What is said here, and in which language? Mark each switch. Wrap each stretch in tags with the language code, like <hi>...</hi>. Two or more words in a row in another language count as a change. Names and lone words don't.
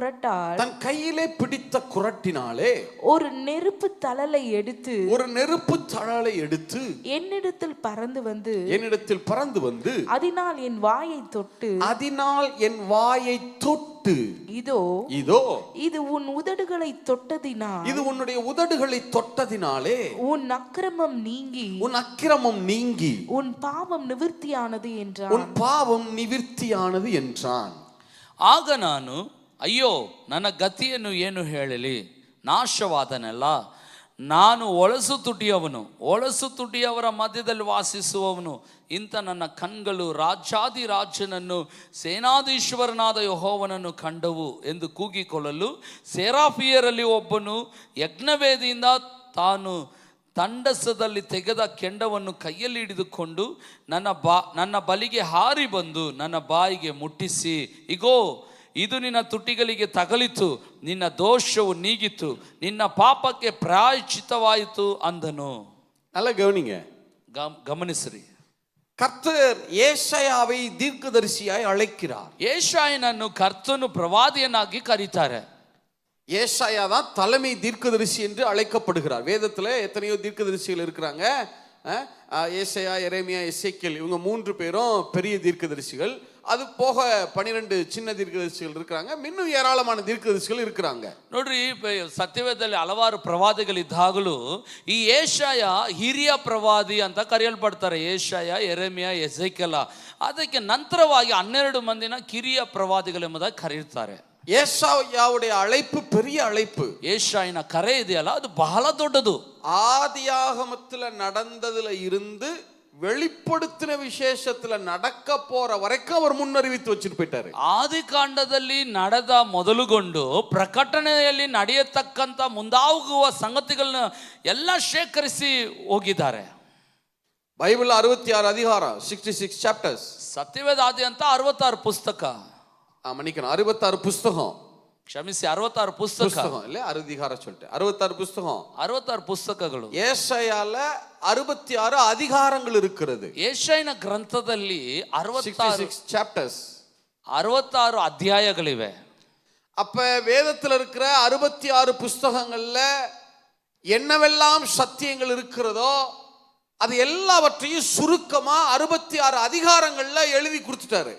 <ta>குறட்டினாலே ஒரு நெருப்பு தழலை எடுத்து என்னிடத்தில் பறந்து வந்து அதனால் என் வாயை தொட்டு இதோ இது உன் உதடுகளை தொட்டதினாலே உன் அக்கிரமம் நீங்கி உன் பாவம் நிவிர்த்தியானது என்றான்.</ta> <kn>ಆಗ ನಾನು, ಅಯ್ಯೋ ನನ್ನ ಗತಿಯನ್ನು ಏನು ಹೇಳಲಿ? ನಾಶವಾದನಲ್ಲ, ನಾನು ಒಳಸು ತುಟಿಯವರ ಮಧ್ಯದಲ್ಲಿ ವಾಸಿಸುವವನು. ಇಂಥ ನನ್ನ ಕಣ್ಗಳು ರಾಜಾದಿರಾಜನನ್ನು, ಸೇನಾಧೀಶ್ವರನಾದ ಯೆಹೋವನನ್ನು ಕಂಡವು ಎಂದು ಕೂಗಿಕೊಳ್ಳಲು, ಸೆರಾಫಿಯರಲ್ಲಿ ಒಬ್ಬನು ಯಜ್ಞವೇದಿಯಿಂದ ತಾನು ತಂಡಸದಲ್ಲಿ ತೆಗೆದ ಕೆಂಡವನ್ನು ಕೈಯಲ್ಲಿ ಹಿಡಿದುಕೊಂಡು ನನ್ನ ಬಲಿಗೆ ಹಾರಿ ಬಂದು ನನ್ನ ಬಾಯಿಗೆ ಮುಟ್ಟಿಸಿ, ಇಗೋ ಇದು ನಿನ್ನ ತುಟಿಗಳಿಗೆ ತಗಲಿತು, ನಿನ್ನ ದೋಷವು ನೀಗಿತು, ನಿನ್ನ ಪಾಪಕ್ಕೆ ಪ್ರಾಯಶ್ಚಿತ್ತವಾಯಿತು ಅಂದನು.</kn> <ta>நல்ல கவனிங்க,</ta> <kn>ಗಮನಿಸ್ರಿ.</kn> <ta>கர்த்தர் ஏசாயாவை தீர்க்கதரிசியாய் அழைக்கிறார்.</ta> <kn>ஏசாயನನ್ನು ಕರ್ತನು ಪ್ರವಾದಿಯನ್ನಾಗಿ ಕರೀತಾರೆ.</kn> <ta>ஏசாயா தான் தலைமை தீர்க்கதரிசி என்று அழைக்கப்படுகிறார். வேதத்துல எத்தனையோ தீர்க்கதரிசிகள் இருக்கிறாங்க. ஏசாயா, எரேமியா, எசேக்கியேல், இவங்க 3 பேரும் பெரிய தீர்க்கதரிசிகள். அது போக 12 சின்ன தீர்க்கதரிசிகள் இருக்கிறாங்க, இன்னும் ஏராளமான தீர்க்கதரிசிகள் இருக்கிறாங்க.</ta> <kn>ನೋಡ್ರಿ ಸತ್ಯವೇದದಲ್ಲಿ ಹಲವಾರು ಪ್ರವಾದಿಗಳಿದ್ದಾಗಲೂ ಈ ಏಷಾಯ ಹಿರಿಯ ಪ್ರವಾದಿ ಅಂತ ಕರೆಯಲ್ಪಡ್ತಾರೆ. ಏಷಾಯ, ಯೆರೆಮೀಯ, ಎಜೆಕೇಲ. ಅದಕ್ಕೆ ನಂತರವಾಗಿ 12 ಮಂದಿನ ಕಿರಿಯ ಪ್ರವಾದಿಗಳೆಂಬುದಾಗಿ ಕರೆಯುತ್ತಾರೆ.</kn> <ta>ஏசாயாவுடைய அழைப்பு பெரிய அழைப்பு.</ta> <kn>ಏಷಾಯನ ಕರೆ ಇದೆಯಲ್ಲ ಅದು ಬಹಳ ದೊಡ್ಡದು.</kn> <ta>ஆதியாகமத்துல நடந்ததுல இருந்து வெளிப்படுத்தின விசேஷத்துல நடக்க போற வரைக்கும் அவர் முன்னறிவித்து வச்சுட்டு போயிட்டாரு.</ta> <kn>ಆದಿಕಾಂಡದಲ್ಲಿ ನಡೆದ ಮೊದಲುಗೊಂಡು ಪ್ರಕಟಣೆಯಲ್ಲಿ ನಡೆಯತಕ್ಕಂತ ಮುಂದಾಗುವ ಸಂಗತಿಗಳನ್ನ ಎಲ್ಲ ಶೇಖರಿಸಿ ಹೋಗಿದ್ದಾರೆ.</kn> <ta>பைபிள் 66 அதிகாரம், 66 சாப்டர்ஸ்.</ta> <kn>ಸತ್ಯವೇದ ಆದ್ಯಂತ 66 ಪುಸ್ತಕ,</kn> <ta>மன்னிக்கணும், 66 புஸ்தகம்.</ta> <kn>ಕ್ಷಮಿಸಿ, 66 ಪುಸ್ತಕ</kn> <ta>இல்ல, 6 அதிகாரம் சொல்லிட்டு 66 புஸ்தகம்,</ta> <kn>66 ಪುಸ್ತಕಗಳು.</kn> <ta>ஏசாயால 66 அதிகாரங்கள் இருக்கிறது.</ta> <kn>ಏಷಾಯನ ಗ್ರಂಥದಲ್ಲಿ</kn> <ta>66 சாப்டர்ஸ்,</ta> <kn>66 ಅಧ್ಯಾಯಗಳಿವೆ.</kn> <ta>அப்ப வேதத்துல இருக்கிற 66 புஸ்தகங்கள்ல என்னவெல்லாம் சத்தியங்கள் இருக்கிறதோ அது எல்லாவற்றையும் சுருக்கமா 66 அதிகாரங்கள்ல எழுதி கொடுத்துட்டாரு.</ta>